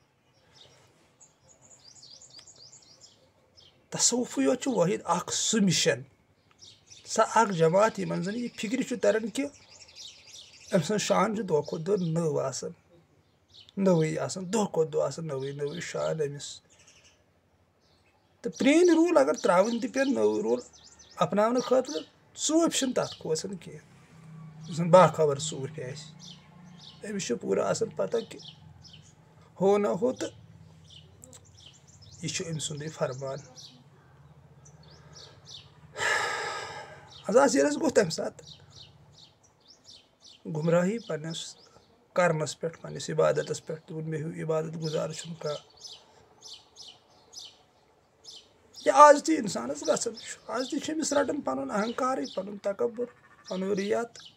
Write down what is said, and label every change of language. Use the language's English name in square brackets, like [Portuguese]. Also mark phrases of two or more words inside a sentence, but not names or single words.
[Kashmiri] تصوُفٕے یوت چھُ وٲحد اکھ سُہ مِشن سۄ اکھ جماعت یِمن زن یہِ فِکرِ چھُ تران کہِ أمۍ سٕنٛز شان چھِ دۄہ کھۄتہٕ دۄہ نٔو آسان نٔوٕے آسان دۄہ کھۄتہٕ دۄہ آسان نٔوٕے شان أمِس تہٕ پرٛٲنۍ روٗل اگر ترٛاوٕنۍ تہِ پٮ۪ن نٔوۍ روٗل اپناونہٕ خٲطرٕ صوٗفۍ چھِنہٕ تتھ کھوژان کینٛہہ یُس زن باخبر صوٗفۍ آسہِ أمِس چھُ پوٗرٕ آسان پتہ کہِ ہو نہ ہو تہٕ یہِ چھُ أمۍ سُنٛدُے فرمان عزازیلس گوٚو تمہِ ساتہٕ گمراہی پننِس کرنس پٮ۪ٹھ پننِس عبادتس پٮ۪ٹھ دوٚپُن مےٚ ہیوٗ عبادت گُزار چھُنہٕ کانٛہہ یہ آز تی انسانس گژھان آز تی چھِ أمِس رٹان پنُن اہنکارٕے پنُن تکبر پنُن رِیات